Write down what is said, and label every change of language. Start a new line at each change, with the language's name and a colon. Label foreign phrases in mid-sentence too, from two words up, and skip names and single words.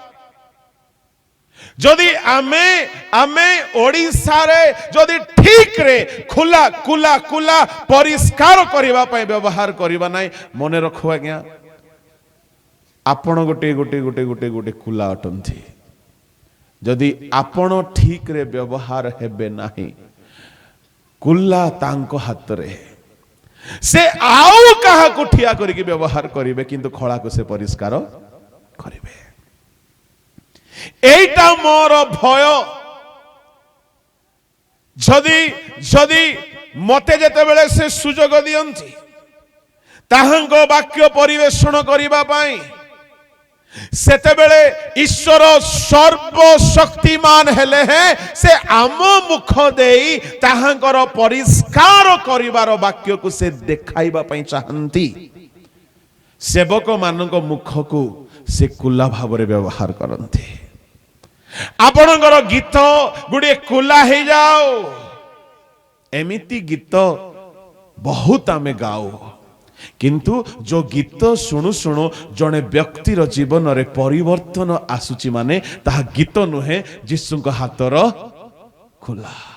Odia: যদি ଆମେ ଓଡ଼ିଶାରେ ଯଦି ଠିକରେ ଖୋଲା କୁଲା କୁଲା ପରିଷ୍କାର କରିବା ପାଇଁ ବ୍ୟବହାର କରିବା ନାହିଁ, ମନେ ରଖୁ ଆଜ୍ଞା, ଆପଣ ଗୋଟେ ଗୋଟେ ଗୋଟେ ଗୋଟେ ଗୋଟେ କୁଲା ଅଟନ୍ତି। ଯଦି ଆପଣ ଠିକରେ ବ୍ୟବହାର ହେବେ ନାହିଁ, କୁଲା ତାଙ୍କ ହାତରେ, ସେ ଆଉ କାହାକୁ ଠିଆ କରିକି ବ୍ୟବହାର କରିବେ, କିନ୍ତୁ ଖଳାକୁ ସେ ପରିଷ୍କାର କରିବେ। ଏଇଟା ମୋର ଭୟ। ଯଦି ଯଦି ମତେ ଯେତେବେଳେ ସେ ସୁଯୋଗ ଦିଅନ୍ତି ତାହାଙ୍କ ବାକ୍ୟ ପରିବେଷଣ କରିବା ପାଇଁ, ସେତେବେଳେ ଈଶ୍ୱର ସର୍ବଶକ୍ତିମାନ ହେଲେ ହେ ସେ ଆମ ମୁଖ ଦେଇ ତାହାଙ୍କର ପରିଷ୍କାର କରିବାର ବାକ୍ୟକୁ ସେ ଦେଖାଇବା ପାଇଁ ଚାହାଁନ୍ତି। ସେବକ ମାନଙ୍କ ମୁଖକୁ ସେ କୁଲା ଭାବରେ ବ୍ୟବହାର କରନ୍ତି। ଆପଣଙ୍କର ଗୀତ ଗୁଡ଼ିଏ କୁଲା ହେଇଯାଉ, ଏମିତି ଗୀତ ବହୁତ ଆମେ ଗାଉ, କିନ୍ତୁ ଯୋଉ ଗୀତ ଶୁଣୁ ଶୁଣୁ ଜଣେ ବ୍ୟକ୍ତିର ଜୀବନରେ ପରିବର୍ତ୍ତନ ଆସୁଛି ମାନେ ତାହା ଗୀତ ନୁହେଁ, ଯୀଶୁଙ୍କ ହାତର ଖୋଲା।